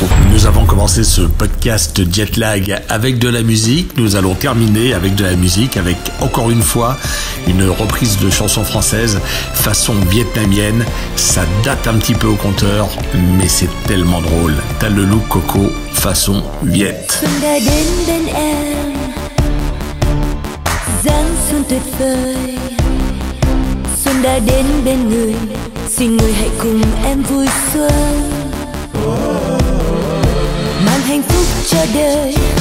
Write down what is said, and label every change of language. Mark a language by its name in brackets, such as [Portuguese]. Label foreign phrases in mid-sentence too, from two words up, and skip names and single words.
[French] Nous avons commencé ce podcast Jetlag avec de la musique. Nous allons terminer avec de la musique, avec encore une fois une reprise de chansons françaises façon vietnamienne. Ça date un petit peu au compteur, mais c'est tellement drôle. T'as le look Coco façon Viet. [Vietnamese] Xuân đã đến bên em, dáng xuân tuyệt vời. Xuân đã đến bên người, xin người hãy cùng em vui xuân, mang hạnh phúc cho đời.